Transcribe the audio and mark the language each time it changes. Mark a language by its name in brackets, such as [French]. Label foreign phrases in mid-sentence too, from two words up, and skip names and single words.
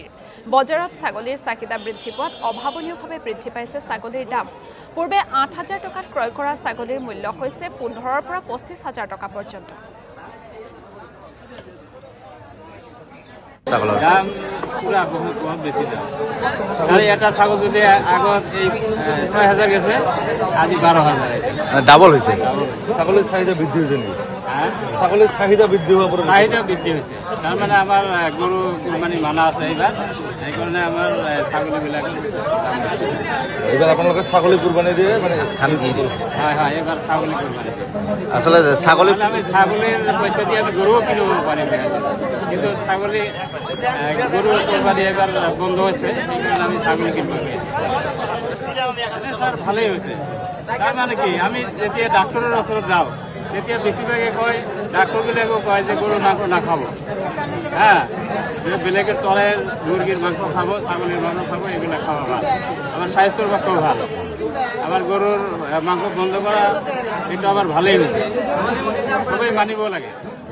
[Assamese] বজাৰত ছাগলীৰ চাহিদা বৃদ্ধি পোৱাত অভাৱনীয়ভাৱে বৃদ্ধি পাইছে ছাগলীৰ দাম। পূৰ্বে 8,000 টকাত ক্ৰয় কৰা ছাগলীৰ মূল্য হৈছে 15,000 পৰা 25,000 টকা পৰ্যন্ত। [Bangla] দাম পুরা বহুত বেশি দাম। [Assamese] আর এটা ছাগল যদি আগত এই 6,000 গেছে, আজি 12,000। [Bangla] ডাবল হয়েছে। ছাগলের চাহিদা বৃদ্ধি হয়েছে নাকি? হ্যাঁ, ছাগলের চাহিদা বৃদ্ধি হওয়ার পরে চাহিদা বৃদ্ধি হয়েছে। তার মানে আমার গরু কুরবানি মানা আছে এইবার, এই কারণে আমার ছাগলবিলাক এবার আপনাদের ছাগলি কুরবানি দিয়ে মানে ধান কি হ্যাঁ হ্যাঁ এবার ছাগলি কুরবানি। আসলে ছাগলী আমি ছাগলের পয়সা দিয়ে আমি গরুও কিনবো পারি না, কিন্তু ছাগলি গরু কুরবানি এবার বন্ধ হয়েছে, এই কারণে আমি ছাগলি কিনবো। স্যার ভালোই হয়েছে। তার মানে কি, [Assamese] আমি যেতিয়া ডাক্তারের ওচৰত যাওঁ তেতিয়া বেছিভাগে কয়, ডাক্তারবিলাকেও কয় যে [Bangla] গরুর মাংস না খাবো। হ্যাঁ, বেলেগের চলের মুরগির মাংস খাবো, ছাগলের মাংস খাবো, এগুলো খাওয়া ভালো, আমার স্বাস্থ্যের পক্ষেও ভালো। আমার গরুর মাংস বন্ধ করা এটা আবার ভালোই হয়েছে, সবাই [Assamese] মানিব লাগে।